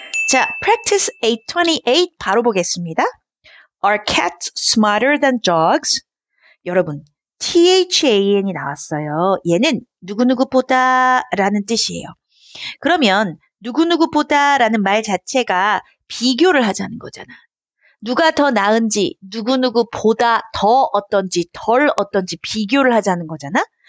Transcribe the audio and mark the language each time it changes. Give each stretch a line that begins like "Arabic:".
Korean: 자, practice 828 바로 보겠습니다.
English: Are cats smarter than dogs?
Korean: 여러분, THAN이 나왔어요. 얘는 누구누구보다 라는 뜻이에요. 그러면 누구누구보다 라는 말 자체가 비교를 하자는 거잖아. 누가 더 나은지, 누구누구보다 더 어떤지, 덜 어떤지 비교를 하자는 거잖아.